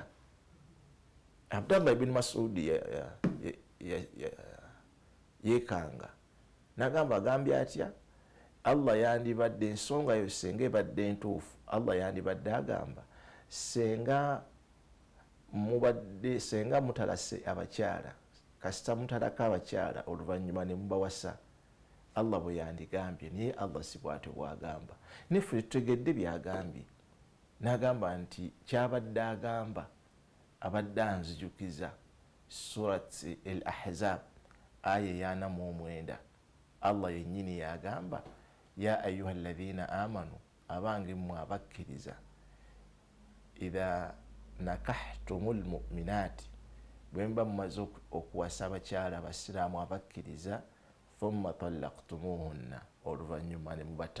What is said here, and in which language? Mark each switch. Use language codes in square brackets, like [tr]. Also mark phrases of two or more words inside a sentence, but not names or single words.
[lg] Abdallah ibn Mas'ud yekanga n'agamba agambye atya, Allah yandibadde ensonga yo senga ebadde ntuufu, Allah yandibadde agamba senga mutalase abakyala kasita mutalaka abakyala oluvannyuma ne mubawasa, Allah bwe yandigambye, naye Allah si bw'atyo bw'agamba. Niffe tutegedde byagambye. N'agamba nti kyabadde agamba abadde anzijukiza surat al-Ahzab aya 49. Allah yennyini yagamba [ar] يا أيها الذين آمنوا, [lg] abange mmwe abakkiriza, [ar] إذا نكحتم المؤمنات, [lg] bwe mba mumaze okuwasa abakyala abasiraamu abakkiriza, [ar] ثم طلقتموهن, [lg] oluvannyuma ne mubata.